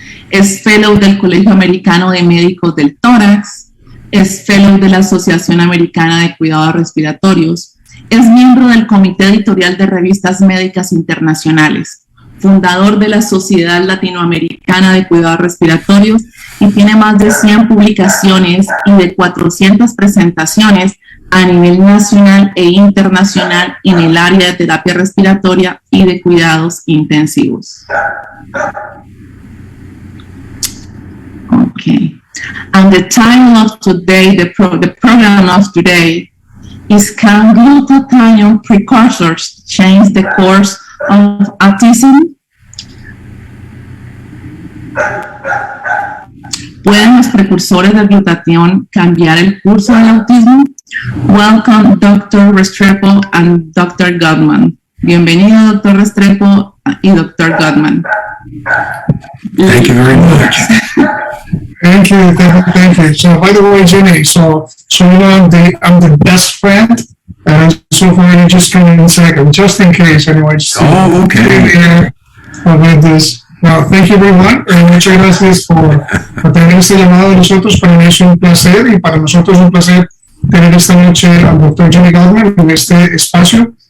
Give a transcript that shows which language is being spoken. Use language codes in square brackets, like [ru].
[es] Es fellow del Colegio Americano de Médicos del Tórax, es fellow de la Asociación Americana de Cuidados Respiratorios, es miembro del Comité Editorial de Revistas Médicas Internacionales, fundador de la Sociedad Latinoamericana de Cuidados Respiratorios y tiene más de 100 publicaciones y de 400 presentaciones a nivel nacional e internacional en el área de terapia respiratoria y de cuidados intensivos. [en] Okay. And the title of today, the program of today is Can Glutathione Precursors Change the Course of Autism? [es] ¿Pueden los precursores del glutatión cambiar el curso del autismo? [en] Welcome, Dr. Restrepo and Dr. Gutman. [es] Bienvenido, Dr. Restrepo y Dr. Gutman. [en] Thank you very much. Thank you. So, by the way, Jenny, so you know I'm the best friend, and so far you just came in second, just in case, anyway. Oh, okay. About this. No, thank you everyone. [es] Muchas gracias por tener este llamado de nosotros. Para mí es un placer y para nosotros es un placer tener esta noche al Dr. Jenny Gutman en este espacio.